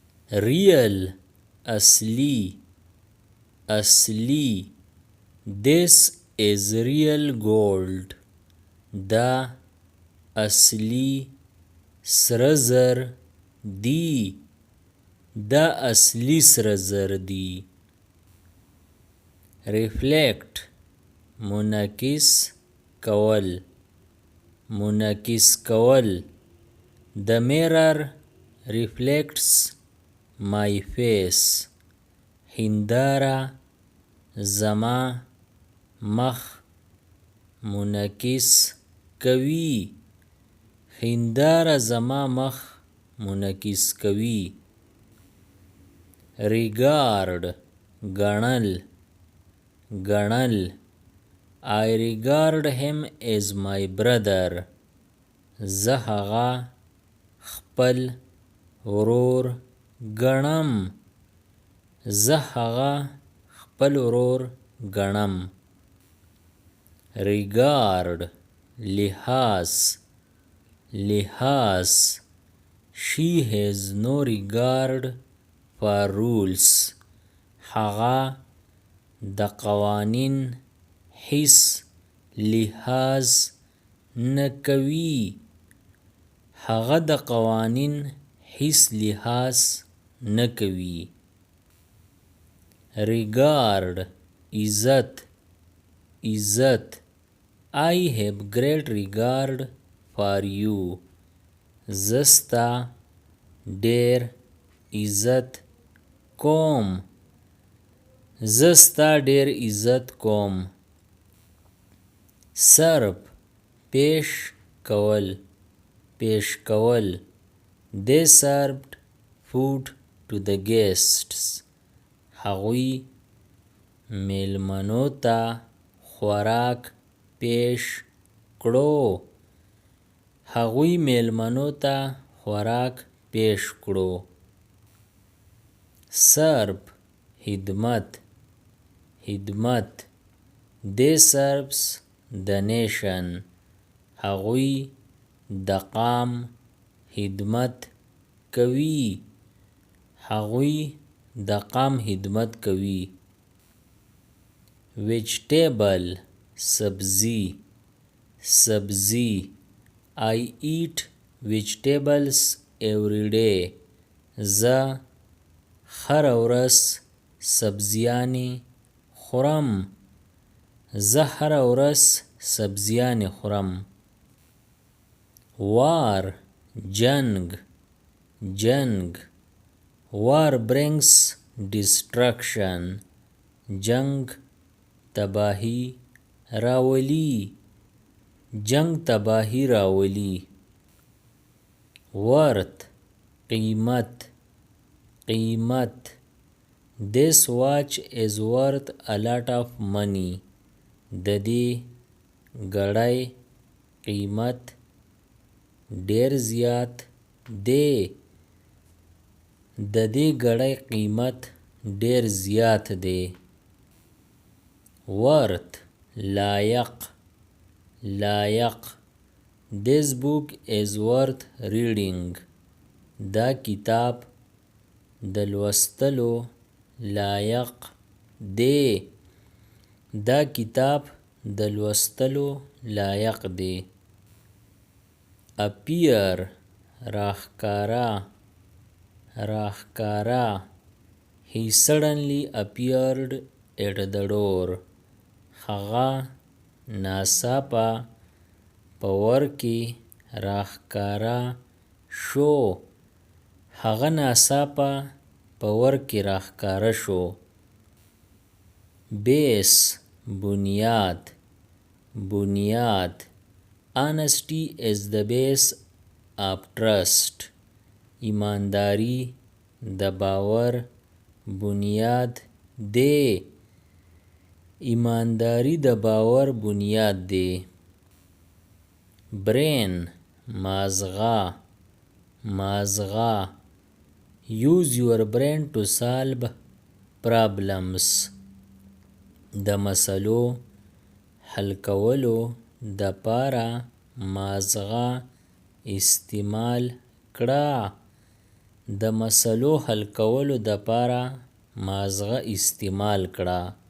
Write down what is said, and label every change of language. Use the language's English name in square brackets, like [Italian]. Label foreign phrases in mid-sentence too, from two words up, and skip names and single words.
[Pashto] real اصلی اصلی [English] this is real gold [Pashto] دا اصلی سره زر دی دا اصلی سره زر دی reflect منعکس کول منعکس کول [English] The mirror reflects my face [Pashto] هنداره زما مخ منعکس کوي هنداره زما مخ منعکس کوي regard ګڼل ګڼل [English] I regard him as my brother [Pashto] زه هغه خپل ورور ګڼم زه هغه خپل ورور ګڼم regard لحاظ لحاظ [English] she has no regard for rules [Pashto] هغه د قوانین هیڅ لحاظ نه کوي هغه د قوانین هیڅ لحاظ نه کوي regard عزت عزت [English] I have great regard for you [Pashto] زه ستا ډېر عزت کوم زه ستا ډېر عزت کوم serve پیش کول پیش کول [English] they served food to the guests [Pashto] هغوی میلمنو ته خوراک پیش کړو هغوی میلمنو ته خوراک پیش کړو serve خدمت خدمت [English] they serves the nation [Pashto] هغوی د قام خدمت کوي هغوی د قام خدمت کوي vegetable سبزی سبزی [English] I eat vegetables every day [Pashto] زه هره ورځ سبزیانې خورم زه هره ورځ سبزیانې خورم war جنگ جنگ [English] war brings destruction [Pashto] جنگ تباهی راولي جنگ تباهی راولي [English] worth [Pashto] قیمت قیمت [English] this watch is worth a lot of money [Pashto] د دې ګړۍ قیمت ډیر زیات دی د دې ګړۍ قیمت ډیر زیات دی worth لایق لایق [English] this book is worth reading [Pashto] دا کتاب د لوستلو لایق دی دا کتاب د لوستلو لایق دی appear راښکاره راښکاره [English] he suddenly appeared at the door [Pashto] هغه ناڅاپه په ور کې راښکاره شو هغه ناڅاپه په ور کې راښکاره شو base بنیاد بنیاد [English] honesty is the base of trust [Pashto] ایمانداری د باور بنیاد دی ایمانداری د باور بنیاد دی brain مازغه مازغه [English] use your brain to solve problems [Pashto] د مسلو حل کولو د پاره مازغه استعمال کړه د مسلو حل کولو دپاره مازغه استعمال کړه.